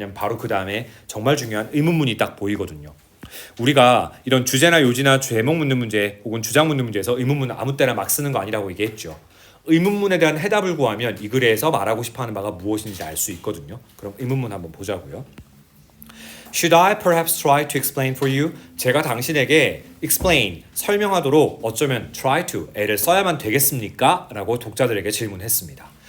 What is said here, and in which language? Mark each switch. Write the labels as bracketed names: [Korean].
[Korean] 왜냐면 바로 그 다음에 정말 중요한 의문문이 딱 보이거든요. 우리가 이런 주제나 요지나 제목 묻는 문제 혹은 주장 묻는 문제에서 의문문 아무 때나 막 쓰는 거 아니라고 얘기했죠. 의문문에 대한 해답을 구하면 이 글에서 말하고 싶어하는 바가 무엇인지 알 수 있거든요. 그럼 의문문 한번 보자고요. [English] Should I perhaps try to explain for you? [Korean] 제가 당신에게 explain, 설명하도록 어쩌면 try to, 애를 써야만 되겠습니까? 라고 독자들에게 질문했습니다.